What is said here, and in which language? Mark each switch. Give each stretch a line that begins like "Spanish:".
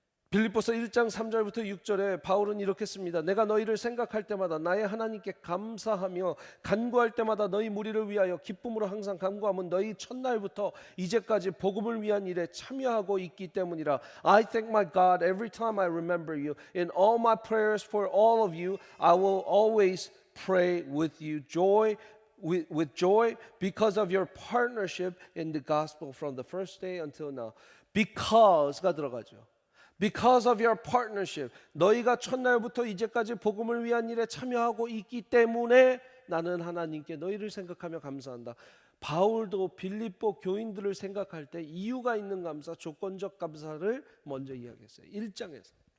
Korean: 빌립보서 1장 3절부터 6절에 바울은 이렇게 씁니다. 내가 너희를 생각할 때마다 나의 하나님께 감사하며 간구할 때마다 너희 무리를 위하여 기쁨으로 항상 간구함은 너희 첫날부터 이제까지 복음을 위한 일에 참여하고 있기 때문이라.
English: I thank my God every time I remember you. In all my prayers for all of you, I will always pray with you with joy because of your partnership in the gospel from the first day until now.
Korean: Because가 들어가죠.
English: Because of your partnership,
Korean: 너희가 첫날부터 이제까지 복음을 위한 일에 참여하고 있기 때문에 나는 하나님께 너희를 생각하며 감사한다. 바울도 빌립보 교인들을 생각할 때 이유가 있는 감사, 조건적 감사를 먼저 이야기했어요. 1장에서.